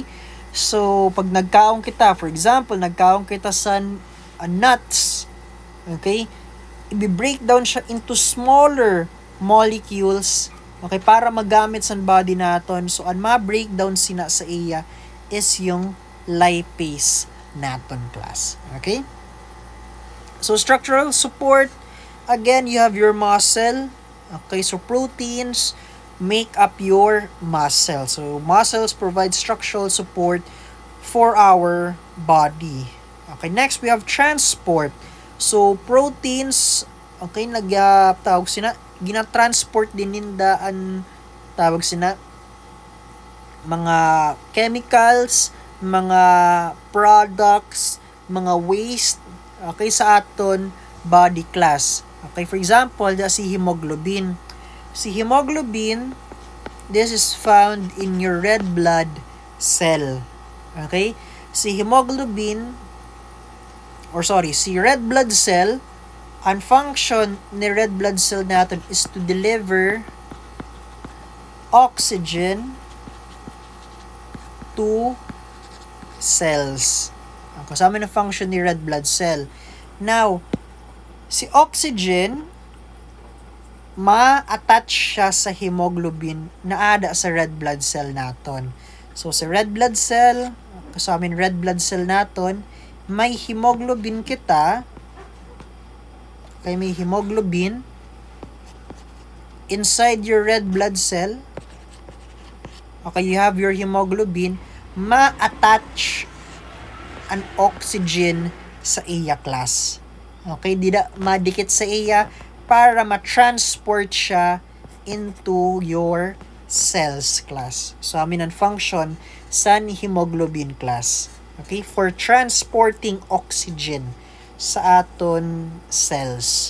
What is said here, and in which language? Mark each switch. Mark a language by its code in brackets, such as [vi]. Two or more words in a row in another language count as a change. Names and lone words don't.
[hil] So, pag nagkaon kita, [en] for example, [hil] nagkaon kita sa nuts, okay? I-breakdown siya [en] into smaller molecules, [hil] okay, para magamit sa body naton. So, ang ma-breakdown sina sa iya is yung lipase naton, class. Okay? [en] So, structural support, again, you have your muscle. Okay, so proteins make up your muscle. So, muscles provide structural support for our body. Okay, next we have transport. So, [hil] proteins, okay, tawag sina, gina-transport din ninda ang tawag sina, mga chemicals, mga products, mga waste, okay, sa aton body class. [en] Okay, for example, si hemoglobin. Si hemoglobin, this is found in your red blood cell. Okay? Si red blood cell, ang function ni red blood cell natin is to deliver oxygen to cells. [hil] Ang kasama na function ni [en] red blood cell. [hil] Now, si oxygen, ma-attach siya sa hemoglobin na ada sa [en] red blood cell [hil] naton. So, sa [en] red blood cell, [hil] kasama [en] red blood cell [hil] naton, may hemoglobin kita. [en] Okay, may hemoglobin inside your red blood cell. Okay, you have your hemoglobin, [hil] ma-attach an oxygen sa iya, class. Okay, di da madikit sa iya para ma-transport siya [en] into your cells, [hil] class. So, amin ang function sa hemoglobin, class. [en] Okay, for transporting oxygen [hil] sa aton cells.